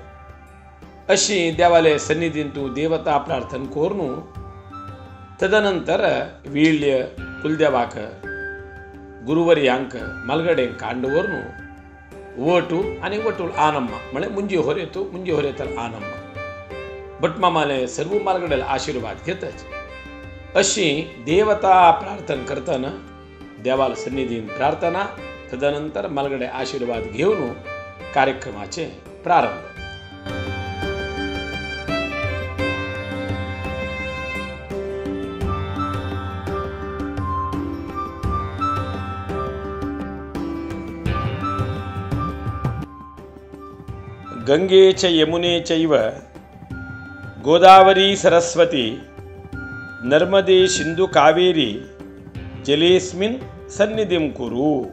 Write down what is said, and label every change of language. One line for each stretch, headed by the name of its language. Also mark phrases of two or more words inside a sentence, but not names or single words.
Konkani: अशी देवाले सन्निधींतू देवता प्रार्थना कोरनू तदनंतर वीಳ್ಯ कुलदेवाक गुरुवर्यांक मलगडे कांडवरनू वटू आणि वटूल आनम्मा म्हणजे मुंजी होरेतल आनम्मा भटमामाले सर्व मालगडेला आशीर्वाद घेतच. अशी देवता प्रार्थना करताना देवाला सन्निधीन प्रार्थना तदनंतर मालगडे आशीर्वाद घेऊन कार्यक्रमाचे प्रारंभ.
Sanskrit: गंगे च यमुने चैव गोदावरी सरस्वती नर्मदे सिंधु कावेरी जलेस्मिन सन्निधिं कुरु.